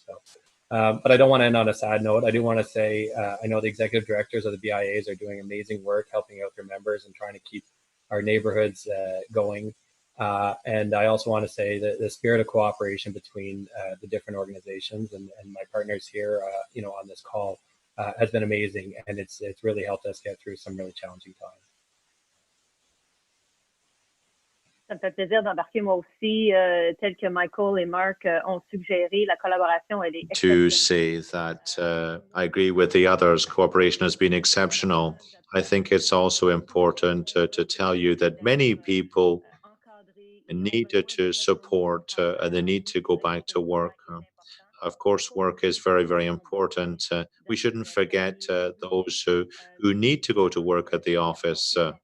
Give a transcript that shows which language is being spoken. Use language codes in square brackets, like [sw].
[en] So, but I don't want to end on a sad note. I do want to say I know the executive directors of the BIAs are doing amazing work helping out their members and trying to keep our neighborhoods going. And I also want to say that the spirit of cooperation between the different organizations and my partners here, on this call has been amazing, and it's really helped us get through some really challenging times. [fr] Ça me fait plaisir d'embarquer moi aussi, tel que Michael et Mark ont suggéré, la collaboration, elle est [en] to say that I agree with the others. Cooperation has been exceptional. I think it's also important to tell you that many people needed to support and they need to go back to work. Of course, work is very, very important. We shouldn't forget those who need to go to work at the office.